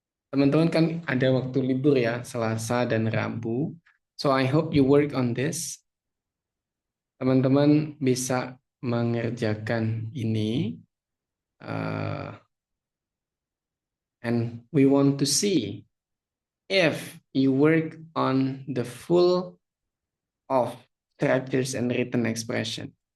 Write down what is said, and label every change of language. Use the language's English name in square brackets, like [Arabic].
[Indonesian] Teman-teman kan ada waktu libur ya, Selasa dan Rabu. [English] So I hope you work on this. [Indonesian] Teman-teman bisa mengerjakan ini. [English] And we want to see if you work on the full of structures and written expression.